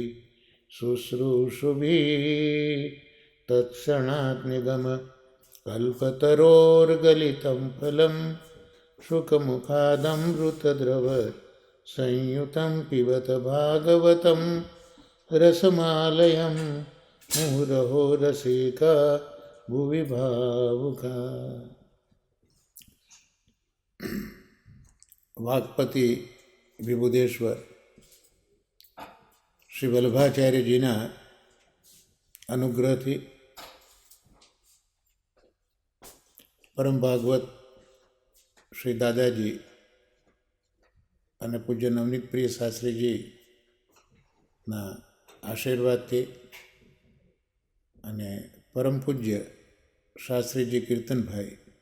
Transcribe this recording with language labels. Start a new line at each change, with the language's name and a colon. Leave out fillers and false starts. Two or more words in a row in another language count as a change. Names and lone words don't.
Sanskrit: शुश्रूषुभिः तत्क्षणात् निगमकल्पतरोर्गलितं फलं शुकमुखादमृतद्रव संयुतं पिबत भागवतं रसमालयं मुहुरहो रसिका भुवि भावुका।
Gujarati: વાઘપતિ વિબુધેશ્વર શ્રી વલ્લભાચાર્યજીના અનુગ્રહથી પરમ ભાગવત શ્રી દાદાજી અને પૂજ્ય નવનીત પ્રિય શાસ્ત્રીજીના આશીર્વાદથી અને પરમ પૂજ્ય શાસ્ત્રીજી કીર્તનભાઈ